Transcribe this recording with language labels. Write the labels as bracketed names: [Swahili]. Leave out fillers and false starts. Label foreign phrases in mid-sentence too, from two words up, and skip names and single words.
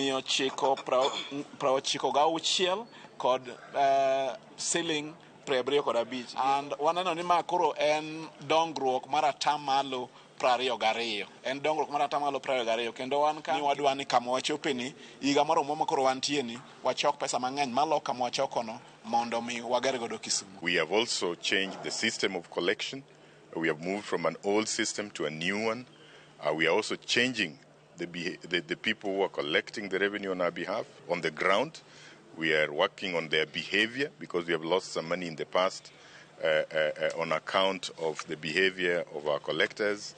[Luo (Kenya and Tanzania)] 996 kod siling 75 and waneno ni ma koro en dongruok mar atamalo 22. En dongruok mar atamalo 22 kendo wan ka wadwa ni kama wachopeni higa moro ma koro wantie ni wachok pesa mang'eny malo kama wachokono mondo mi wager godo Kisumu. [English] We have also changed the system of collection. We have moved from an old system to a new one. We are also changing the people who are collecting the revenue on our behalf on the ground. We are working on their behavior because we have lost some money in the past on account of the behavior of our collectors.